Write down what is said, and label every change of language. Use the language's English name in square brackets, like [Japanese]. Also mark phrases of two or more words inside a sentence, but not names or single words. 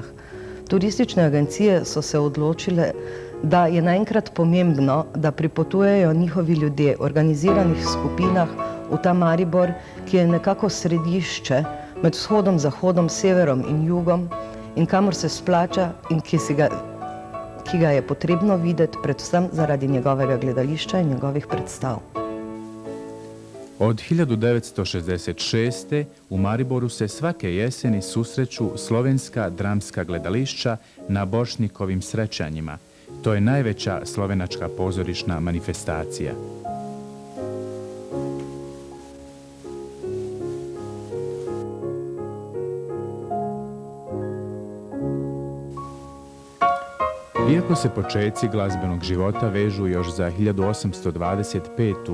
[Slovenian] Turistične agencije so se odločile, da je naenkrat pomembno, da pripotujejo njihovi ljudje v organiziranih skupinah v ta Maribor, ki je nekako središče med vzhodom, zahodom, severom in jugom in kamor se splača in ki ga je potrebno videti predvsem zaradi njegovega gledališča in njegovih predstav. [Bosnian] Od 1966. u Mariboru se svake jeseni susreću slovenska dramska gledališća na Bošnikovim srećanjima. To je najveća slovenačka pozorišna manifestacija. Iako se počeci glazbenog života vežu još za 1825.